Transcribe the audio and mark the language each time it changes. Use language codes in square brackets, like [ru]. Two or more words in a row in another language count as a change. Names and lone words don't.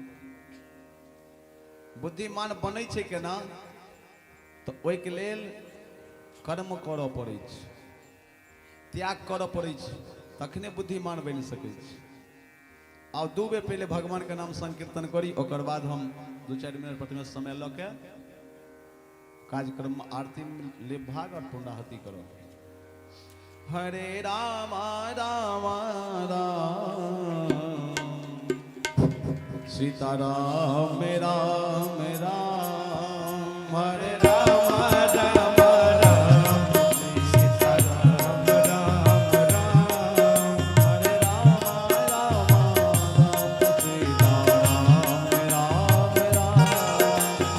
[mai] बुद्धिमान बनै छै केना तो ओहिके लेल कर्म करऽ पड़ै छै, त्याग करऽ पड़ै छै, तखने बुद्धिमान बनि सकै छै। आब 2 बेर पहले भगवान के नाम संकीर्तन करी, ओकर बाद हम 2-4 मिनट प्रतिमा समय लऽ के कार्यक्रम में आरती में ले भाग और पूर्णाहुति करो। हरे राम राम राम सीताराम राम राम हरे राम राम राम सीताराम राम राम हरे राम राम राम सीताराम राम राम